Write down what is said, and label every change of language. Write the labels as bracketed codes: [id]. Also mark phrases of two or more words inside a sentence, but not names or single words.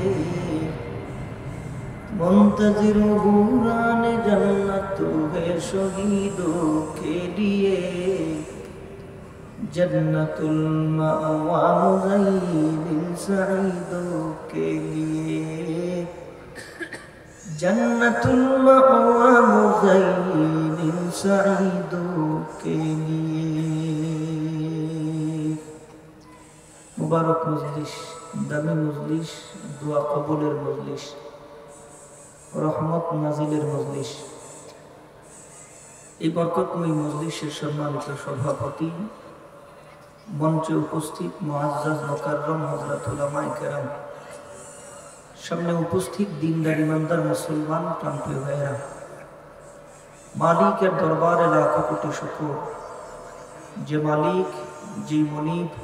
[ur] منتظر حوران جنت ہے شہیدوں کے لیے جنت المأوى مزین سعیدوں کے لیے جنت المأوى مزین سعیدوں کے لیے. [bn] মুবারক মজলিস, দামি মজলিস, দোয়া কবুলের মজলিস। রহমত নাজিলের মজলিস। এই বরকতময় মজলিসের সম্মানিত সভাপতি, মঞ্চে উপস্থিত মুআজ্জাজ মুকাররম হযরত উলামায়ে কেরাম, সামনে উপস্থিত দিনদার ইমানদার মুসলমান প্রাণপ্রিয় ভাইয়েরা, মালিকের দরবারে লাখো কোটি শুকর, যে মালিক, যে মনিব